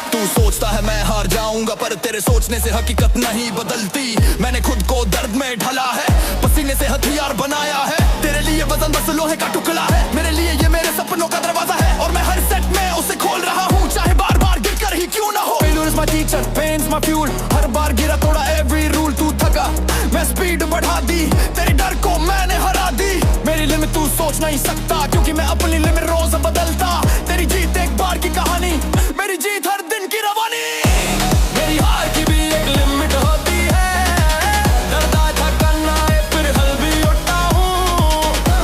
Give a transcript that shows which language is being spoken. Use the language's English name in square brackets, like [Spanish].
[Hindi] तू सोचता है मैं हार जाऊंगा पर तेरे सोचने से हकीकत नहीं बदलती। मैंने खुद को दर्द में ढला है, पसीने से हथियार बनाया है। तेरे लिए वजन बस लोहे का टुकड़ा है, मेरे लिए ये मेरे सपनों का दरवाजा है, और मैं हर सेट में उसे खोल रहा हूँ, चाहे बार बार गिर कर ही क्यों ना हो। [English] Failure is my teacher, pain's my fuel, [Hindi] हर बार गिरा तोड़ा [English] every rule। [Hindi] तू थका मैं स्पीड बढ़ा दी, तेरे डर को मैंने हरा दी। मेरी लिमिट तू सोच नहीं सकता, क्योंकि मैं अपनी लिमिट रोज बदलता। तेरी जीत एक बार की कहानी, मेरी जीत हर दिन की रवानी। मेरी हार की भी एक लिमिट होती है, दर्द आए थकन आए फिर हल भी उठा हूँ।